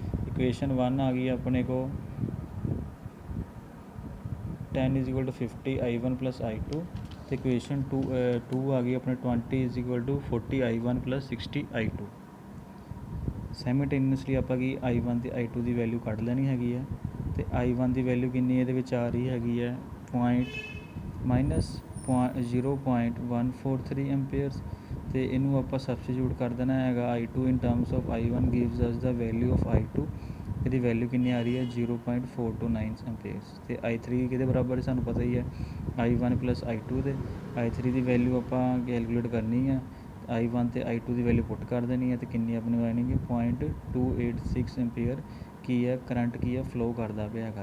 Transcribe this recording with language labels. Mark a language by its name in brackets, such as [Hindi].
[Punjabi] Equation 1 ਆ ਗਈ ਆਪਣੇ ਕੋਲ 10 = 50 I1 + I2 ਅਤੇ ਇਕੁਏਸ਼ਨ 2 ਆ ਗਈ ਆਪਣੇ 20 = 40 I1 + 60 I2। ਸਾਈਮਲਟੇਨੀਅਸਲੀ ਆਪਾਂ ਕੀ I1 ਅਤੇ I2 ਦੀ ਵੈਲਿਊ ਕੱਢ ਲੈਣੀ ਹੈਗੀ ਹੈ ਅਤੇ I1 ਦੀ ਵੈਲਿਊ ਕਿੰਨੀ ਇਹਦੇ ਵਿੱਚ ਆ ਰਹੀ ਹੈਗੀ ਹੈ, -0.143 ਐਂਪੀਅਰਸ। ਅਤੇ ਇਹਨੂੰ ਆਪਾਂ ਸਬਸਟੀਟਿਊਟ ਕਰ ਦੇਣਾ ਹੈਗਾ [English] I2 in terms of I1 gives us the value of I2। [Punjabi] ਇਹਦੀ ਵੈਲਿਊ ਕਿੰਨੀ ਆ ਰਹੀ ਹੈ, 0.429 ਐਂਪੀਅਰਸ। ਅਤੇ I3 ਕਿਹਦੇ ਬਰਾਬਰ ਸਾਨੂੰ ਪਤਾ ਹੀ ਹੈ, I1 + I2 ਦੇ। I3 ਦੀ ਵੈਲਿਊ ਆਪਾਂ ਕੈਲਕੂਲੇਟ ਕਰਨੀ ਹੈ, I1 ਅਤੇ I2 ਦੀ ਵੈਲਿਊ ਪੁੱਟ ਕਰ ਦੇਣੀ ਹੈ ਅਤੇ ਕਿੰਨੀ ਆਪਣੀ ਆਉਣੀ ਹੈ, 0.286 ਐਂਪੀਅਰ ਕੀ ਹੈ ਕਰੰਟ ਕੀ ਹੈ ਫਲੋ ਕਰਦਾ ਪਿਆ ਹੈਗਾ।